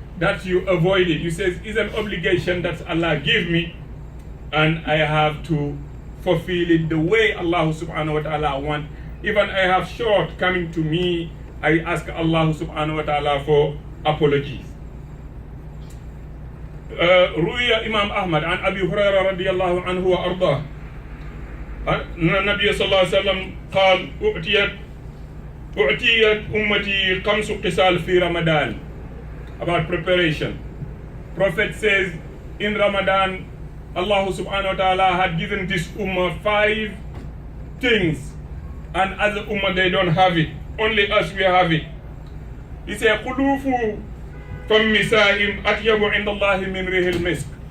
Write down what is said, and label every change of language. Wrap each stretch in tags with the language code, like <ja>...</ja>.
<en>That you avoid it. You say it's an obligation that Allah give me, and I have to fulfill it the way Allah subhanahu wa ta'ala want. Even I have short coming to me, I ask Allah subhanahu wa ta'ala for apologies.</en> <ar>روي إمام أحمد عن أبي هريرة رضي الله عنه وأرضاه أن النبي صلى الله عليه وسلم قال أعطيت أمتي 5 قسال في رمضان.</ar> <en>About preparation, Prophet says in Ramadan, Allah subhanahu wa ta'ala had given this ummah 5 things, and as a ummah they don't have it. Only us we have it. He said,</en> <ar>"Khulufu from misa'im atyabu indallahi min rihil misk."</ar>